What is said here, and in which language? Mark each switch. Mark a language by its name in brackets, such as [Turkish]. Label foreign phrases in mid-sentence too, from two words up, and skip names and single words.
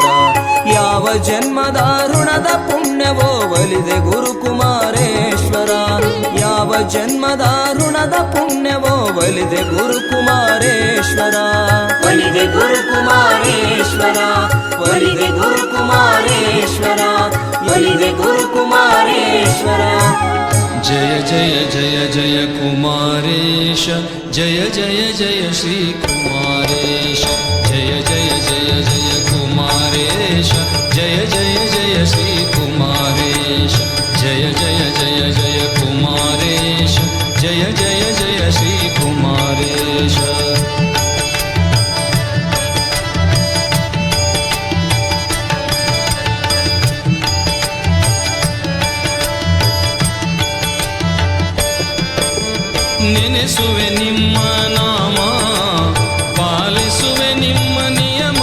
[Kannada] ಯಾವ ಜನ್ಮದ ಋಣದ ಪುಣ್ಯವೋ ಒಲಿದೆ ಗುರುಕುಮಾರೇಶ್ವರ. ಯಾವ ಜನ್ಮದ ಋಣದ ಪುಣ್ಯವೋ ಒಲಿದೆ ಗುರುಕುಮಾರೇಶ್ವರ. ಒಲಿದೆ ಗುರುಕುಮಾರೇಶ್ವರ, ಒಲಿದೆ ಗುರುಕುಮಾರೇಶ್ವರ, ಒಲಿದೆ ಗುರುಕುಮಾರೇಶ್ವರ. [Sanskrit] जय जय जय जय कुमारेश, जय जय जय श्री कुमारेश. जय जय जय जय कुमारेश, जय जय जय श्री कुमारेश. जय जय जय जय कुमारेश, जय जय जय श्री कुमारेश. [Kannada] ನೆನೆಸುವೆ ನಿಮ್ಮ ನಾಮ, ಪಾಲಿಸುವೆ ನಿಮ್ಮ ನಿಯಮ.